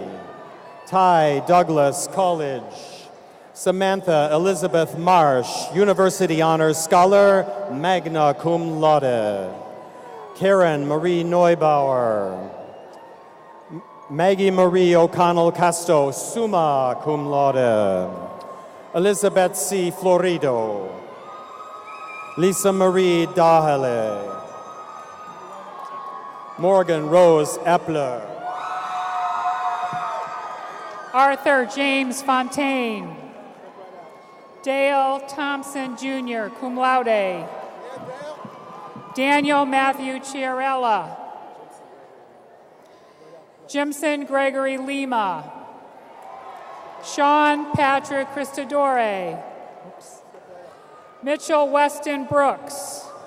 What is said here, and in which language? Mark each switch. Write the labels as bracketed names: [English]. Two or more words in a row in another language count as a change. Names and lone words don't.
[English] Ty Douglas College. Samantha Elizabeth Marsh, University Honors Scholar, [Latin] magna cum laude. [English] Karen Marie Neubauer. Maggie Marie O'Connell Casto, [Latin] summa cum laude. [English] Elizabeth C. Florido. Lisa Marie Dahele. Morgan Rose Epler. Arthur James Fontaine. Dale Thompson Jr., [Latin] cum laude. [English] Daniel Matthew Chiarella. Jimson Gregory Lima. Sean Patrick Christodore. Mitchell Weston Brooks.